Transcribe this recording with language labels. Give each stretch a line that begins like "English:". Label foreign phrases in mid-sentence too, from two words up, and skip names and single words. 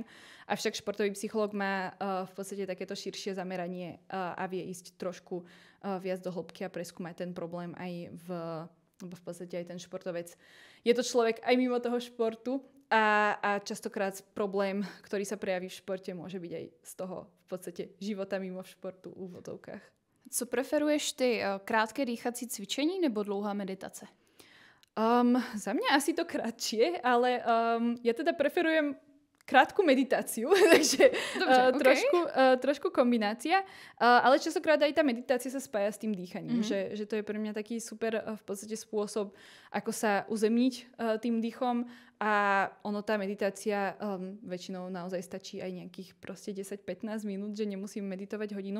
Slovak: Avšak športový psychológ má v podstate takéto širšie zameranie a vie ísť trošku viac do hĺbky a preskúmať ten problém aj lebo v podstate aj ten športovec je to človek aj mimo toho športu a častokrát problém, ktorý sa prejaví v športe, môže byť aj z toho v podstate života mimo športu v úvodovkách.
Czech: Co preferuješ ty? Krátké dýchací cvičení nebo dlouhá meditace?
Slovak: Za mňa asi to kratšie, ale ja teda preferujem krátku meditáciu, takže trošku kombinácia. Ale častokrát aj tá meditácia sa spája s tým dýchaním, že to je pre mňa taký super v podstate spôsob, ako sa uzemniť tým dýchom a tá meditácia väčšinou naozaj stačí aj nejakých proste 10-15 minút, že nemusím meditovať hodinu.